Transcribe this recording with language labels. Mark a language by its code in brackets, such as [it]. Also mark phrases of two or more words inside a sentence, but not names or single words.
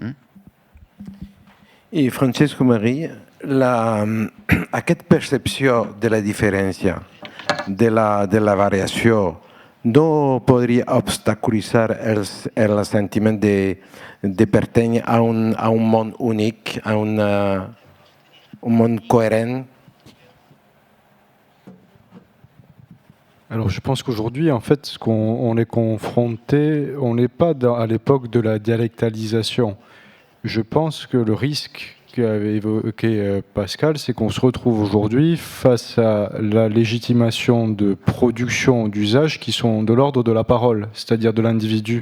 [ca] I Francesco Marí, aquesta percepció de la diferència, de la variació, no podria obstaculitzar el sentiment de pertànyer a un món únic, a un món cohérent? [fr] Alors je pense qu'aujourd'hui, en fait, ce qu'on est confronté, on n'est pas à l'époque de la dialectalisation. je pense que le risque qu'avait évoqué Pascal, c'est qu'on se retrouve aujourd'hui face à la légitimation de production, d'usage qui sont de l'ordre de la parole, c'est-à-dire de l'individu.